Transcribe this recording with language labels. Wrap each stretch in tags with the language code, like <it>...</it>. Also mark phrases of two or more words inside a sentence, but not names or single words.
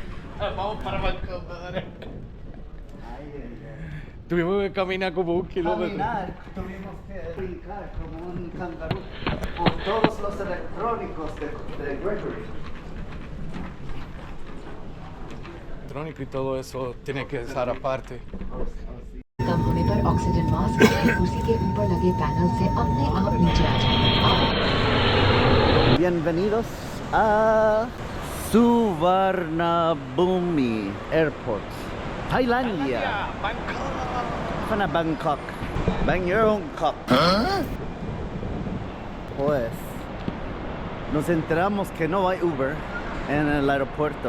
<es>Vamos para Bangkok, madre. Tuvimos que caminar como un kilómetro. Caminar, tuvimos que brincar como un cangarú por todos los electrónicos de Gregory. Electrónico y todo eso tiene que estar aparte.</es> <hi>कम होने पर ऑक्सीजन मास्क अपनी कुर्सी के ऊपर लगे पैनल से अपने आप नीचे आ जाए।</hi> <es>Bienvenidos a Suvarnabhumi Airport, Tailandia. Para Bangkok. Bangkok. Pues nos enteramos que no hay Uber en el aeropuerto.</es>